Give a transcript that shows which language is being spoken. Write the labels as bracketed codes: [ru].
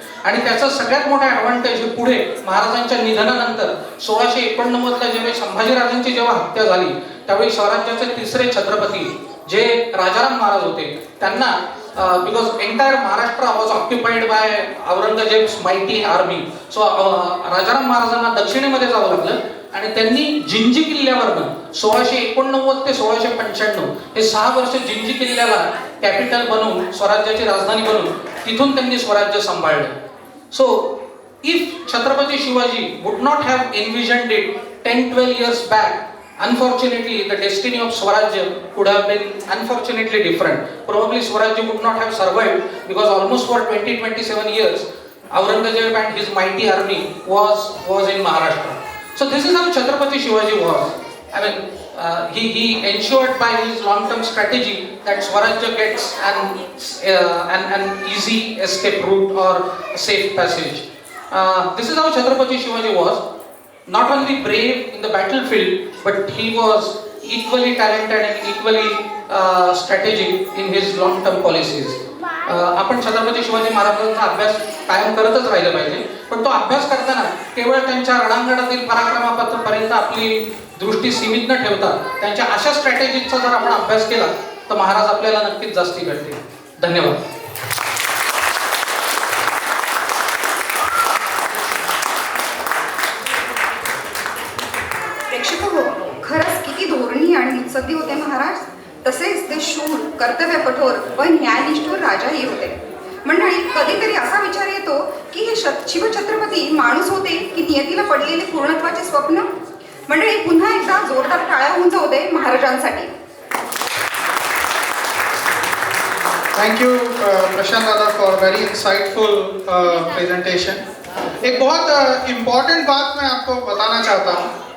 [mr] आणि त्याचा सगळ्यात मोठा ऍडव्हान्टेज हे पुढे महाराजांच्या निधनानंतर 1689 ज्यावेळी संभाजीराजांची जेव्हा हत्या झाली त्यावेळी स्वराज्याचे 3रे छत्रपती जे राजाराम महाराज होते त्यांना [en] because entire Maharashtra was occupied by Aurangzeb's mighty army. [mr] So Rajaram महाराजांना दक्षिणेमध्ये जावं लागलं आणि त्यांनी जिंजी किल्ल्यावरनं 1689 ते 1695 हे 6 वर्ष जिंजी किल्ल्याला कॅपिटल बनवून स्वराज्याची राजधानी बनवून तिथून त्यांनी स्वराज्य सांभाळलं. [en] So if Chhatrapati Shivaji would not have envisioned it 10-12 years back, unfortunately the destiny of Swarajya could have been unfortunately different. Probably Swarajya would not have survived because almost for 20-27 years Aurangzeb and his mighty army was in Maharashtra. So this is how Chhatrapati Shivaji was. I mean he ensured by his long-term strategy that Swarajya gets an easy escape route or safe passage. This is how Chhatrapati Shivaji was. Not only brave in the battlefield, but he was equally talented and equally strategic in his long-term policies. [mr] आपण छत्रपती शिवाजी महाराजांचा अभ्यास कायम करतच राहिला पाहिजे, पण तो अभ्यास करताना केवळ त्यांच्या रणांगणातील पराक्रमापर्यंत आपली दृष्टी सीमित न ठेवता त्यांच्या अशा स्ट्रॅटेजीचा जर आपण अभ्यास केला तर महाराज आपल्याला नक्कीच जास्ती घडतील. धन्यवाद. प्रेक्षक हो, खरंच किती धोरणी आणि मुत्सद्दी होते महाराज. तसेच ते शूर, कर्तव्य कठोर व न्यायनिष्ठुर राजाही होते. मंडळी, कधीतरी असा विचार येतो की हे शिवछत्रपती माणूस होते की नियतीला पडलेले पूर्णत्वाचे स्वप्न. मंडळी, पुन्हा एकदा जोरदार टाळ्या होऊन जाऊ दे महाराजांसाठी. [en] Thank you Prashant दादा for very insightful presentation. [hi] एक बहुत इम्पॉर्टेंट बात मैं आपको बताना चाहता हूँ